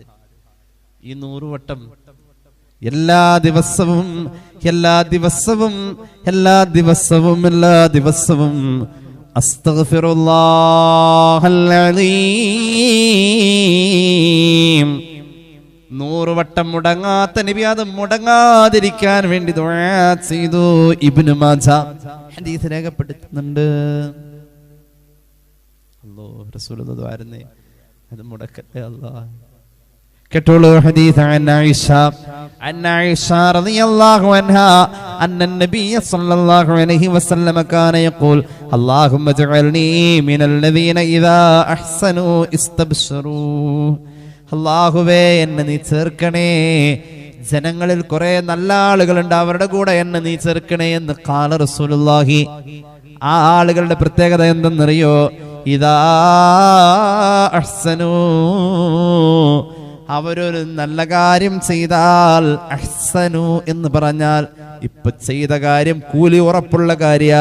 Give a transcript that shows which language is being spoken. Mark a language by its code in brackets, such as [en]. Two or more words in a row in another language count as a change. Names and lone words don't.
[ml] ഈ 100 വട്ടം എല്ലാ ദിവസവും [ar] أستغفر الله العليم [ml] 100 വട്ടം മുടങ്ങാത്ത നബി അത് മുടങ്ങാതിരിക്കാൻ വേണ്ടി ദുആ ചെയ്തു. ഇബ്നു മാജ ഹദീസ് രേഖപ്പെടുത്തുന്നുണ്ട്. അല്ലാഹു റസൂലുള്ളാഹി ദുആ ചെയ്യുന്നേ അത് മുടക്കട്ടെ അല്ലാഹ്. കേട്ടോളൂ ഹദീസ് [ar] عن عائشة رضي الله عنها أن النبي صلى الله عليه وسلم كان يقول اللهم اجعلني من الذين إذا أحسنوا استبشروا. [ml] അല്ലാഹുവേ, എന്നെ നീ ചേർക്കണേ, ജനങ്ങളിൽ കുറെ നല്ല ആളുകളുണ്ട്, അവരുടെ കൂടെ എന്നെ നീ ചേർക്കണേ എന്ന് [ar] قال رسول الله. [ml] ആ ആളുകളുടെ പ്രത്യേകത എന്തെന്നറിയോ? [ar] إذا أحسنوا, [ml] അവരൊരു നല്ല കാര്യം ചെയ്താൽ, അഹ്സനു എന്ന് പറഞ്ഞാൽ ഇപ്പൊ ചെയ്ത കാര്യം കൂലി ഉറപ്പുള്ള കാര്യാ.